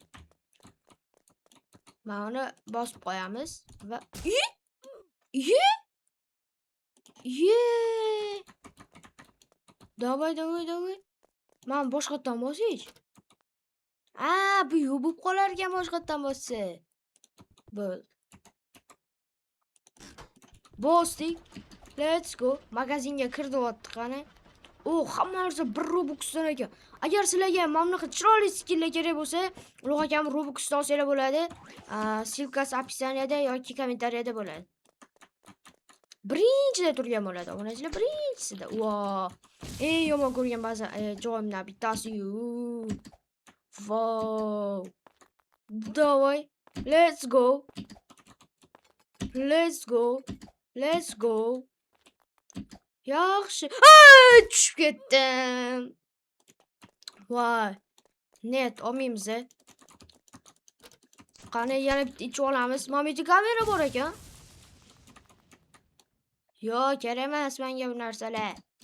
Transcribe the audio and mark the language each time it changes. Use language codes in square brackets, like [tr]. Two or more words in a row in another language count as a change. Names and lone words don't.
[uz] Mana bosib qo'yamiz va Davay. Men boshqatdan bosish. Bu yo'q bo'lib qolar ekan boshqatdan bossa. Bo'ldi. Bosdik. [en] Let's go. [uz] Magazinga kirdi-yotdi qani. Hamma narsa 1 Robuxdan ekan. Agar sizlarga mana bunaqa chiroyli skinlar kerak bo'lsa, Ulug' akam Robuxdan olsanglar bo'ladi. Silkasi opisaniyada yoki kommentariyada bo'ladi. birinchida turgan bo'ladi. Obunachilar birinchisida. Vo! Eng yomon ko'rgan ba'zi joyimdan bittasi-yu. Wow! Давай. [en] Let's go. Let's go. Let's go. [uz] Yaxshi. Tushib ketdim. Voy. Net olmaymiz. Qani yana bitta ichib olamiz. Mana bu yerda kamera bor ekan. Yo'q, kerak emas menga bu narsalar.